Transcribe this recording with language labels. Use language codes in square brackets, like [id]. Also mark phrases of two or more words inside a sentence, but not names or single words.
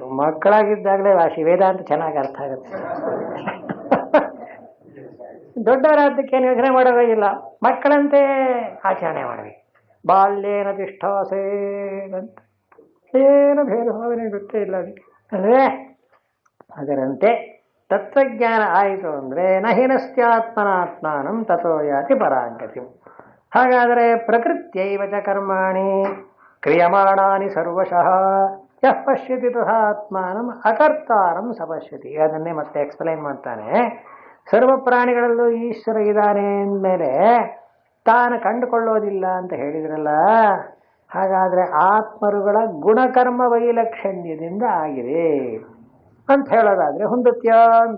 [kn] ಮಕ್ಕಳಾಗಿದ್ದಾಗಲೇ ವಾಸಿ ವೇದಾಂತ ಚೆನ್ನಾಗಿ ಅರ್ಥ ಆಗುತ್ತೆ. ದೊಡ್ಡವರಾದ್ದಕ್ಕೇನು ಯೋಚನೆ ಮಾಡೋದಿಲ್ಲ, ಮಕ್ಕಳಂತೆ ಆಚರಣೆ ಮಾಡಬೇಕು. [sa] ಬಾಲ್ಯೇನ ತಿಷ್ಠಾಸೇ [kn] ಅಂತ ಏನು ಭೇದ ಭಾವನೆ ಗೊತ್ತೇ ಇಲ್ಲ ಅದಕ್ಕೆ ಅಲ್ವೇ? ಅದರಂತೆ ತತ್ವಜ್ಞಾನ ಆಯಿತು ಅಂದರೆ [sa] ನಹಿನಸ್ತ್ಯಾತ್ಮನಾತ್ಮಾನಂ ತಥೋ ಯಾತಿ ಪರಾಂಗತಿ. ಹಾಗಾದರೆ ಪ್ರಕೃತ್ಯೈವ ಚ ಕರ್ಮಾಣಿ ಕ್ರಿಯಮಾಣಾನಿ ಸರ್ವಶಃ ಯಃ ಪಶ್ಯತಿ ತಥಾತ್ಮಾನಂ ಅಕರ್ತಾರಂ ಸಪಶ್ಯತಿ. [kn] ಅದನ್ನೇ ಮತ್ತೆ ಎಕ್ಸ್ಪ್ಲೈನ್ ಮಾಡ್ತಾನೆ. ಸರ್ವ ಪ್ರಾಣಿಗಳಲ್ಲೂ ಈಶ್ವರ ಇದ್ದಾನೆ ಅಂದಮೇಲೆ ತಾನು ಕಂಡುಕೊಳ್ಳೋದಿಲ್ಲ ಅಂತ ಹೇಳಿದ್ರಲ್ಲ, ಹಾಗಾದರೆ ಆತ್ಮರುಗಳ ಗುಣಕರ್ಮ ವೈಲಕ್ಷಣ್ಯದಿಂದ ಆಗಿದೆ ಅಂತ ಹೇಳೋದಾದರೆ ಹೊಂದುತ್ಯ ಅಂತ.